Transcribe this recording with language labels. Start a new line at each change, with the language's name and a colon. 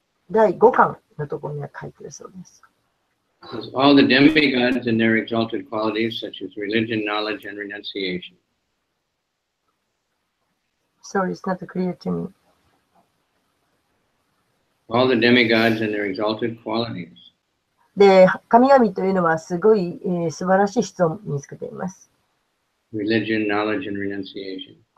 Japanese: 第5巻のところには書いてるそうです。
English: All the demigods and their exalted qualities, such as religion, knowledge, and renunciation. Sorry, it's not clear to me. All the demigods and their exalted qualities.
Japanese: で、神々というのはすごい、素晴らしい質を身につけています。
English: Religion, knowledge, and renunciation.